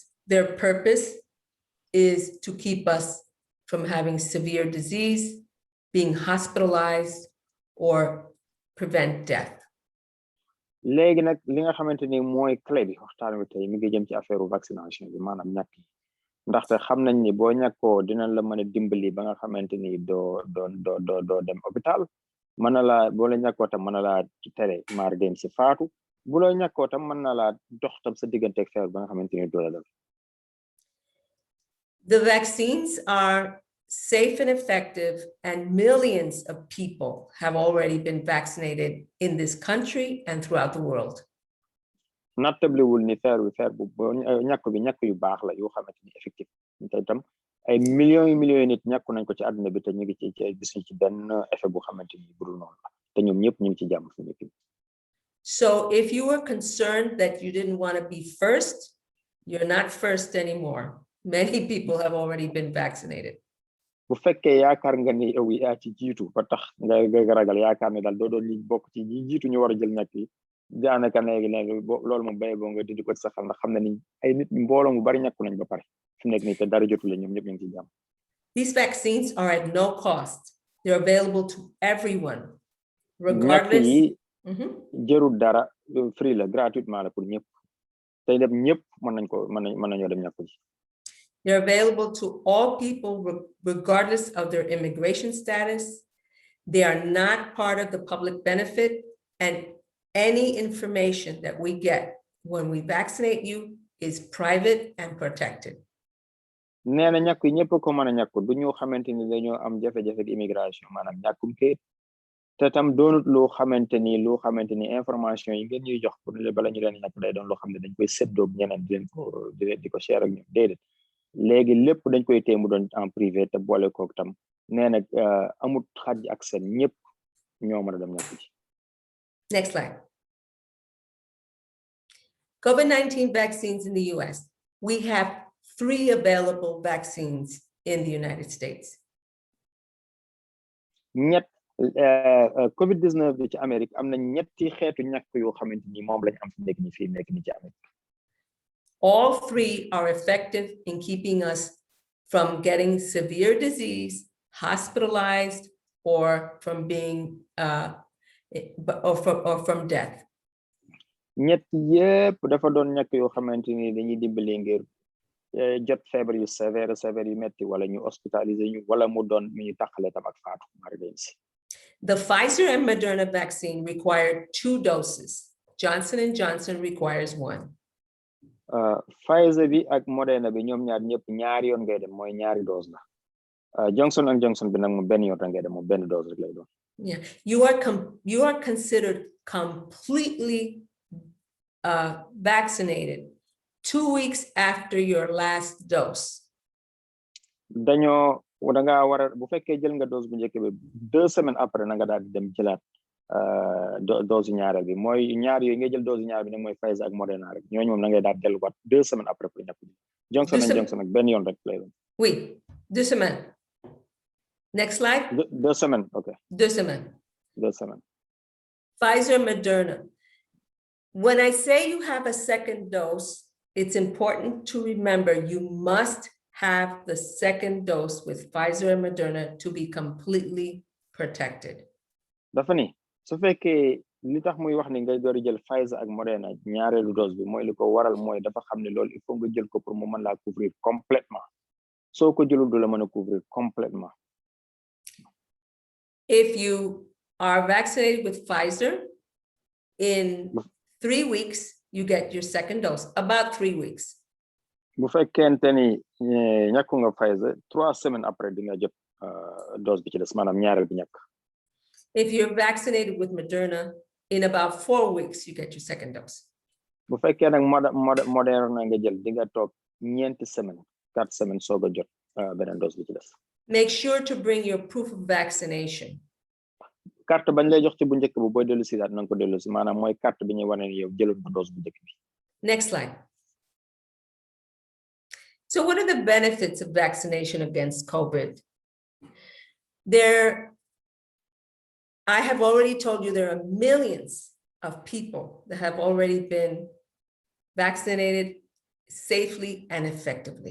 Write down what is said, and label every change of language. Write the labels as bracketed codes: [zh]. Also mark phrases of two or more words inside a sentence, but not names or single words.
[en] Their purpose is to keep us from having severe disease, being hospitalized, or prevent death. [wo] léegi nag li nga xamante ni mooy clé bi waxtaan wi tey mi ngi jëm ci [fr] affaire vaccination [wo] bi maanaam ñàkk yi ndaxte xam nañ ni boo ñàkkoo dinañ la mën a dimbali ba nga xamante ni doo dem hôpital mën na laa boo la ñàkkoo tam mën na laa tere maar dem si faatu bu la ñàkkoo tam mën na laa dox tam sa diggante ak feebar ba nga xamante ni doo la dal. [en] The vaccines are safe and effective, and millions of people have already been vaccinated in this country and throughout the world. [wo] nattablewul ni feer bu ñàkk bi ñàkk yu baax la yoo xamante ni effectif te itam ay millions nit ñàkku nañ ko ci àdduna bi te ñu ngi ci gisuñ ci benn effet bu xamante ni budul noonu la te ñoom ñëpp ñu ngi ci jàmm fi nekk. [en] So if you were concerned that you didn't want to be first, you're not first anymore. Many people have already been vaccinated. [wo] bu fekkee yaakaar nga ni yow yaa ci jiitu ba tax nga ragal yaakaar ne daal doo doon li bokk ci jiitu ñu war a jël ñàkk yi daanaka léegi loolu moom béy boo nga dindi ko ci sa xel ndax xam na ni ay nit mbooloo mu bari ñàkku nañ ba pare fi nekk nii te dara jotul ñoom ñëpp ñu ngi ci jàmm. [en] These vaccines are at no cost. They're available to everyone, regardless. [wo] ñàkk yi jërul dara free la gratuitement la pour ñëpp te dem ñëpp mën nañoo dem ñàkku ji. [en] They're available to all people regardless of their immigration status. They are not part of the public benefit, and any information that we get when we vaccinate you is private and protected. [wo] nee na ñàkk yi ñëpp ko mën a ñàkku du ñu xamante ni dañoo am jafe-jafe ak immigration maanaam ñàkkum kayit te tam doonut loo xamante ni information yi ngeen ñuy jox pour bala ñu leen ñàkk day doon loo xam ne dañ koy séddoo ñeneen di ko share ak ñoom déedéet léegi lépp dañ koy téye mu doon [fr] en privé [wo] te boole kook tam nee na amut xaj ak seen ñëpp ñoo mën a dem ñàkk ji. [en] Next slide. COVID-19 vaccines in the US. We have 3 available vaccines in the United States. [wo] COVID-19 bi ci Amérique am na ñetti xeetu ñàkk yoo xamante ni moom lañ am fi nekk ni fii nekk ni ci Amérique. [en] All 3 are effective in keeping us from getting severe disease, hospitalized, or from being or from death. [wo] ñett yépp dafa doon ñàkk yoo xamante ni dañuy dimbali ngir jot feebar yu sévère yu metti wala ñu hospitalisé ñu wala mu doon ñu taxale tam ak faatu mardensi. [en] The Pfizer and Moderna vaccine required 2 doses. Johnson & Johnson requires 1. [wo] Pfizer bi ak Moderna bi ñoom ñaar ñëpp ñaari yoon ngay dem mooy ñaari dose la. Johnson & Johnson bi nag moom benn yoon ngay dem moom benn dose rek lay doon. [en] Yeah, you are considered completely vaccinated 2 weeks after your last dose. [wo] dañoo da nga war a bu fekkee jël nga dose bu njëkk bi [fr] 2 semaines après [wo] na nga daal di dem jëlaat dose ñaareel bi mooy ñaar yooyu nga jël dose ñaar bi nag mooy Pfizer ak Moderna rek ñooñu moom na ngay daal delluwaat [fr] 2 semaines après [wo] pour ñàkk bi. Johnson & Johnson ak benn yoon rek lay doon. [fr] Oui, 2 semaines. [en] Next slide. [fr] 2 semaines, okay. 2 semaines. 2 semaines. Pfizer, Moderna. [en] When I say you have a second dose, it's important to remember you must have the second dose with Pfizer and Moderna to be completely protected. [wo] dafa ni su fekkee li tax muy wax ni ngay door jël Pfizer ak Moderna ñaareelu dose bi mooy li ko waral mooy dafa xam ne loolu [fr] il faut [wo] nga jël ko pour mu mën laa [fr] couvrir complètement [wo] soo ko jëlul du la mën a [fr] couvrir complètement. [en] If you are vaccinated with Pfizer, in 3 weeks, you get your second dose, about 3 weeks. [wo] bu fekkente ni ñàkku nga Pfizer [fr] 3 semaines après [wo] di nga jot dose bi ci des maanaam ñaareel bi ñàkk. [en] If you're vaccinated with Moderna, in about 4 weeks, you get your second dose. [wo] bu fekkee nag Moderna nga jël di nga toog 4 semaines soog a jot beneen dose bi ci des. [en] Make sure to bring your proof of vaccination. [wo] Carte bañ lay jox ci bu njëkk bu booy dellu si daat na nga ko dellu si maanaam mooy carte bi ñuy wane ni yow jëloon ba dose bu njëkk bi. [en] Next slide. So what are the benefits of vaccination against COVID? I have already told you there are millions of people that have already been vaccinated safely and effectively.